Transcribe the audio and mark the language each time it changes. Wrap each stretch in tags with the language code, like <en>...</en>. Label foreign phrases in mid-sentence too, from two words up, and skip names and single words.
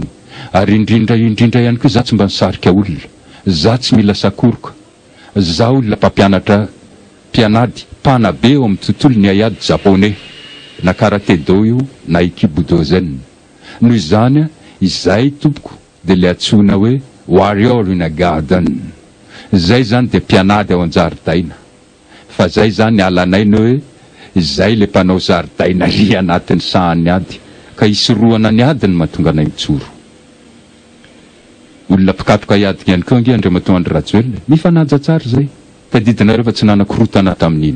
<mg>Ary indrindra ihany koa za tsy mba nisarika olona, za tsy mila sakoroka, za olona mpampianatra mpianady mpanabe eo amin'ny tontolo ny aiady japonais na karate do io na ikibudo zen. Noho izany izay tompoko dia le atsona hoe</mg> <en>warrior in a garden.</en> <mg>Zay zany dia mpianady ao an-jaridaina, fa zay zany alanaina hoe izay le mpanao zaridaina ry anatin'ny sahany ady, ka isorohana ny ady ny mahatonga anay mitsoro. Olona mpikatroka iadika ihany koa ange Andriamatoa Andry Rajoelina, mifanaja tsara zay, tadidinareo fa tsy nanakorotana tamin'iny.</mg>